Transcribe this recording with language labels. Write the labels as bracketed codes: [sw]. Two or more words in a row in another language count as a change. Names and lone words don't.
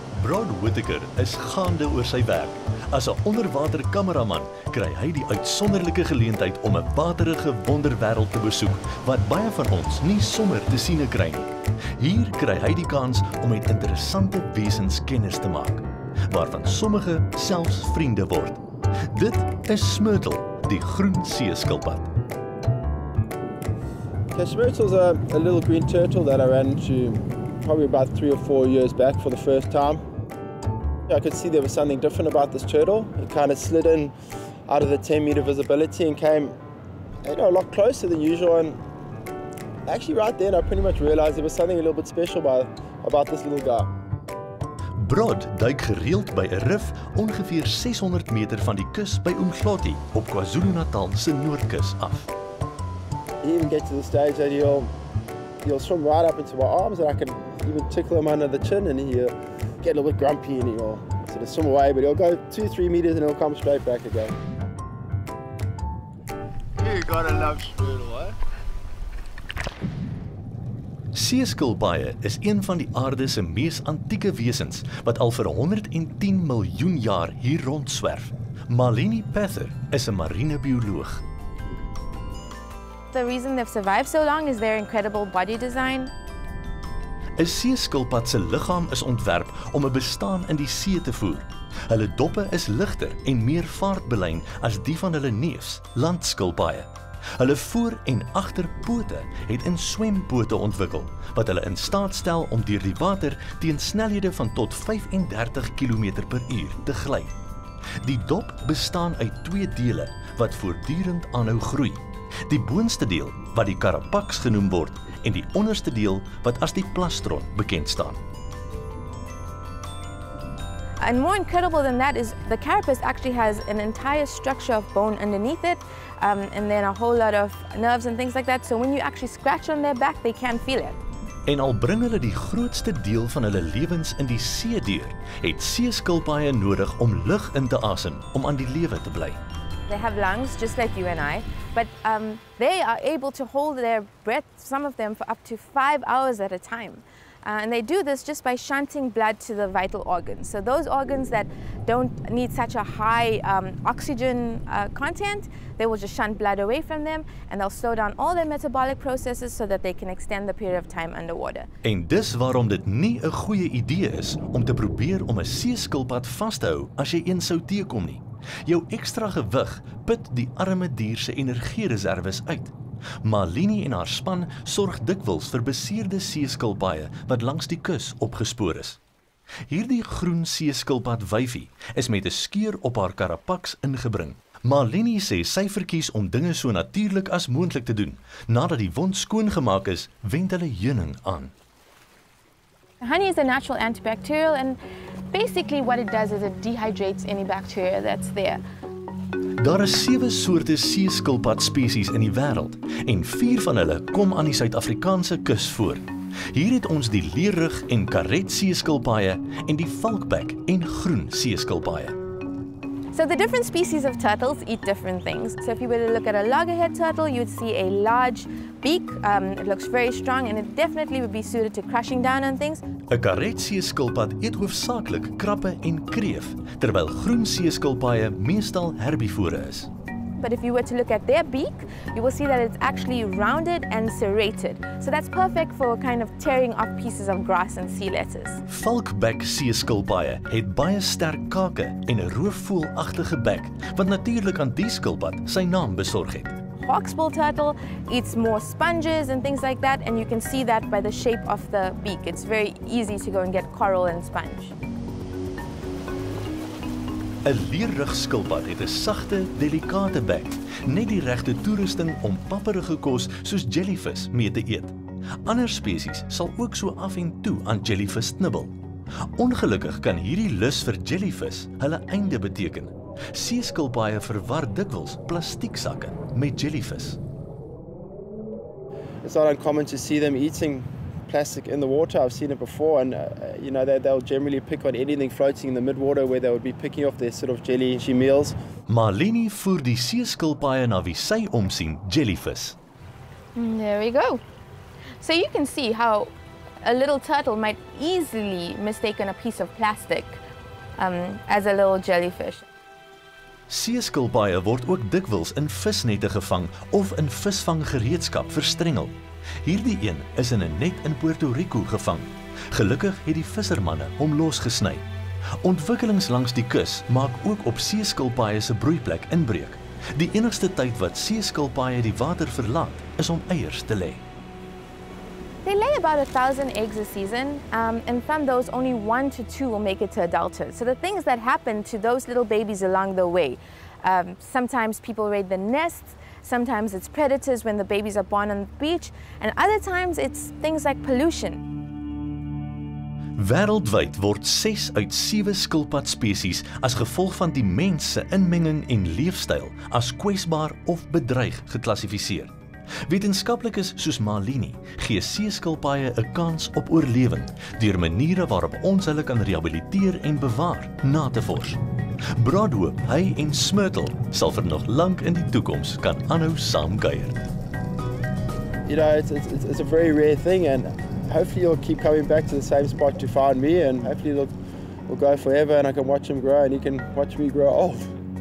[af] Brodrick Whittaker is gaande oor sy werk. As 'n onderwater kameraman kry hy die uitsonderlike geleentheid om 'n waterige wonderwêreld te besoek wat baie van ons nie sommer te siene kry nie. Hier kry hy die kans om met interessante wesens kennis te maak, waarvan sommige selfs vriende word. Dit is Smurtle, die groen seeskilpad. [en] Okay, Smurtle's a little green turtle that I ran into probably about 3 or 4 years back for the first time. I could see there was something different about this turtle. It kind of slid in out of the 10-meter visibility and came, a lot closer than usual. And actually right then I pretty much realized there was something a little bit special about this little guy. [af] Brod duik gereeld by 'n rif ongeveer 600 meter van die kus by Umhloti op KwaZulu-Natal se noordkus af. [en] He even gets to the stage that he'll swim right up into my arms and I can even tickle him under the chin and he'll get a little bit grumpy and he'll sort of swim away, but he'll go 2-3 meters and he'll come straight back again. You gotta love Smurtle, eh? [af] Seeskilpaaie is een van die aarde se mees antieke wesens wat al vir 110 miljoen jaar hier rondswerf. Malini Pather is 'n marinebioloog. [en] The reason they've survived so long is their incredible body design. [af] 'n Seeskilpad se liggaam is ontwerp om 'n bestaan in die see te voer. Hulle doppe is ligter en meer vaartbelyn as die van hulle neefs, landskilpaaie. Hulle voor- en agterpote het in swempote ontwikkel, wat hulle in staat stel om deur die water teen snelhede van tot 35 km/h te gly. Die dop bestaan uit 2 dele wat voortdurend aanhou groei. Die boonste deel wat die carapax genoem word en die onderste deel wat as die plastron bekend staan. [en] And more incredible than that is the carapace actually has an entire structure of bone underneath it, and then a whole lot of nerves and things like that. So when you actually scratch on their back, they can feel it. [af] En al bring hulle die grootste deel van hulle lewens in die see deur, het seeskilpaaie nodig om lug in te asem om aan die lewe te bly. [en] They have lungs just like you and I, but they are able to hold their breath, some of them, for up to 5 hours at a time. And they do this just by shunting blood to the vital organs. So those organs that don't need such a high oxygen content, they will just shunt blood away from them and they'll slow down all their metabolic processes so that they can extend the period of time underwater. [af] En dis waarom dit nie 'n goeie idee is om te probeer om 'n seeskilpad vas te hou as jy een sou teekom nie. Jou ekstra gewig put die arme dier se energiereserwes uit. Malini en haar span sorg dikwels vir beseerde seeskilpaaie wat langs die kus opgespoor is. Hierdie groen seeskilpad wyfie is met 'n skeur op haar carapax ingebring. Malini sê sy verkies om dinge so natuurlik as moontlik te doen. Nadat die wond skoongemaak is, wend hulle heuning aan. [en] Honey is a natural antibacterial, and basically what it does is it dehydrates any bacteria that's there. [af] Daar is 7 soorte seeskilpad spesies in die wêreld en 4 van hulle kom aan die Suid-Afrikaanse kus voor. Hier het ons die leerrug en karet seeskilpaaie en die valkbek en groen seeskilpaaie. [en] So the different species of turtles eat different things. So if you were to look at a loggerhead turtle, you'd see a large beak. It looks very strong and it definitely would be suited to crushing down on things. [af] 'n Karet seeskilpad eet hoofsaaklik krappe en kreef, terwyl groen seeskilpaaie meestal herbivore is. [en] But if you were to look at their beak, you will see that it's actually rounded and serrated. So that's perfect for kind of tearing off pieces of grass and sea lettuce. [af] Valkbek seeskilpaaie het baie sterk kake en 'n roofvoëlagtige bek, wat natuurlik aan die skilpad sy naam besorg het. [en] Hawksbill turtle eats more sponges and things like that, and you can see that by the shape of the beak. It's very easy to go and get coral and sponge. [af] 'n Leerrugskilpad het 'n sagte, delikate bek, net die regte toerusting om papperige kos soos jellyvis mee te eet. Ander spesies sal ook so af en toe aan jellyvis knibbel. Ongelukkig kan hierdie lus vir jellyvis hulle einde beteken. Seeskilpaaie verwar dikwels plastieksakke met jellyvis. [en] It's not uncommon to see them eating plastic in the water. I've seen it before, and they'll generally pick on anything floating in the midwater where they would be picking off their sort of jelly meals. [af] Malini voer die seeskilpaaie na wie sy omsien jellyvis. [en] There we go. So you can see how a little turtle might easily mistaken a piece of plastic as a little jellyfish. [af] Seeskilpaaie word ook dikwels in visnette gevang of in visvanggereedskap verstrengel. Hierdie een is in 'n net in Puerto Rico gevang. Gelukkig het die vissermanne hom losgesny. Ontwikkelings langs die kus maak ook op seeskilpaaie se broeiplek inbreuk. Die enigste tyd wat seeskilpaaie die water verlaat, is om eiers te lê. [en] They lay about 1,000 eggs a season, and from those only 1 to 2 will make it to adulthood. So the things that happen to those little babies along the way, sometimes people raid the nests, sometimes it's predators when the babies are born on the beach, and other times it's things like pollution. [af] Wêreldwyd word 6 uit 7 skilpadspesies as gevolg van die mens se inmenging en leefstyl as kwesbaar of bedreig geklassifiseer. Wetenskaplikes soos Malini gee seeskilpaaie 'n kans op oorlewing deur maniere waarop ons hulle kan rehabiliteer en bewaar na te vors. Brad hoop hy en Smurtle sal vir nog lank in die toekoms kan aanhou saamkuier. [en] You know, it's a very rare thing, and hopefully you'll keep coming back to the same spot to find me, and hopefully it'll go forever and I can watch him grow and he can watch me grow old.